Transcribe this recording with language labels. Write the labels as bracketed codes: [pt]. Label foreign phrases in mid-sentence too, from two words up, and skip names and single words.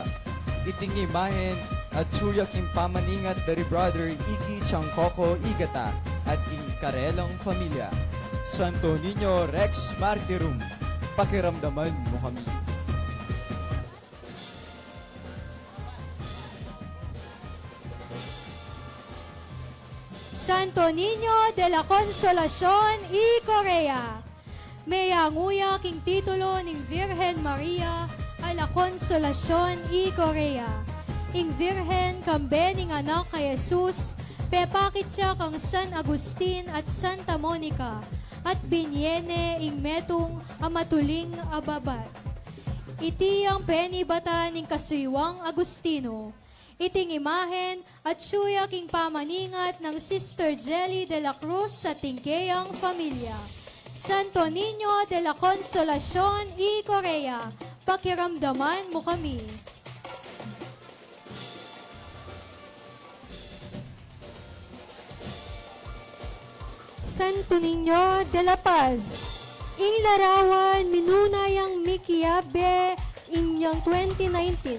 [pam] Iting imahen at suya king pamaningat dari Brother Iki Changkoko Igata at king karelang pamilya. Santo Niño Rex Martyrum, pakiramdaman mo kami. Santo Niño de la Consolacion y Korea, may yanguya king titulo ning Virgen Maria a la Consolacion y Korea. Ing Virgen kambe ning anak kay Jesus, pepakit siya kang San Agustin at Santa Monica, at binyene ing metong amatuling ababat. Iti ang penibata ning kasuywang Agustino. Iting imahen at suya king pamaningat ng Sister Jelly de la Cruz sa Tingkeyang Pamilya. Santo Niño de la Consolacion y Korea, pakiramdaman mo kami. Santo Niño de la Paz, ing larawan minunayang mikiabe inyang 2019.